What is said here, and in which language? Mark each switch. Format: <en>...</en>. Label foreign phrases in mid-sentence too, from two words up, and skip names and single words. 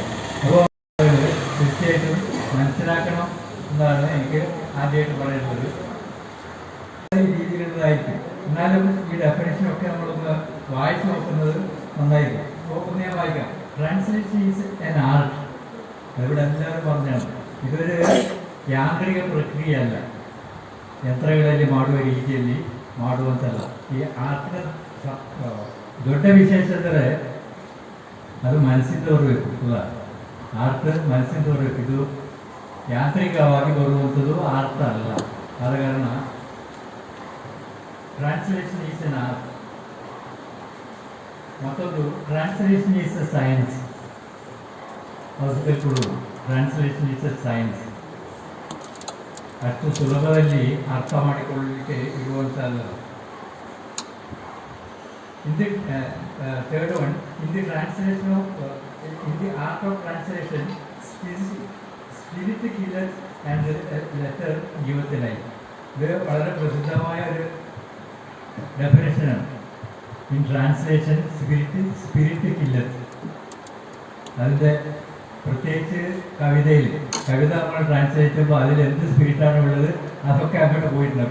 <ml>അപ്പോൾ തീർച്ചയായിട്ടും മനസ്സിലാക്കണം എന്നാണ് എനിക്ക് ആദ്യമായിട്ട് പറയുന്നത്. ഈ രീതിയിലുള്ളതായിരിക്കും. എന്നാലും ഈ ഡെഫിനേഷനൊക്കെ നമ്മളൊന്ന് വായിച്ചു നോക്കുന്നത് നന്നായിരിക്കും. ഒന്ന് ഞാൻ വായിക്കാം.</ml> <en>translation is an art.</en> <ml>അതിവിടെ എല്ലാവരും പറഞ്ഞാണ്.</ml> <kn>ഇതൊരു ಯಾಂತ್ರಿಕ ಪ್ರಕ್ರಿಯೆಯಲ್ಲ, ಯಂತ್ರಗಳಲ್ಲಿ ಮಾಡುವ ರೀತಿಯಲ್ಲಿ ಮಾಡುವಂತಲ್ಲ. ಈ ಆರ್ಟ್ನ ದೊಡ್ಡ ವಿಶೇಷ ಅಂದರೆ ಅದು ಮನಸ್ಸಿಂದ ಬರಬೇಕು ಅಲ್ಲ. ಆರ್ಟ್ ಮನಸ್ಸಿಂದ ಬರಬೇಕು. ಇದು ಯಾಂತ್ರಿಕವಾಗಿ ಬರುವಂಥದ್ದು ಆರ್ಟ್ ಅಲ್ಲ. ಆದ ಕಾರಣ</kn> <en>translation is an art.</en> <kn>ಮತ್ತೊಂದು</kn> <en>translation is a science.</en> <kn>ಅದು ತಿಳ್ಕೊಳ್ಳೋದು.</kn> <en>translation is a science.</en> <kn>ಅಷ್ಟು ಸುಲಭದಲ್ಲಿ ಅರ್ಥ ಮಾಡಿಕೊಳ್ಳಲಿಕ್ಕೆ ಇರುವಂಥದ್ದು.</kn> <en>In the third one, in the translation of in the art of translation, spirit killers and letter giveth life.</en> <ml>ഇത് വളരെ പ്രസിദ്ധമായ ഒരു ഡെഫിനേഷനാണ്.</ml> <en>in translation spirit killer.</en> <ml>അതിൻ്റെ പ്രത്യേകിച്ച് കവിത നമ്മൾ ട്രാൻസ്ലേറ്റ് ചെയ്യുമ്പോൾ അതിൽ എന്ത് സ്പിരിറ്റാണ് ഉള്ളത് അതൊക്കെ അങ്ങോട്ട് പോയിട്ടുണ്ട്.</ml>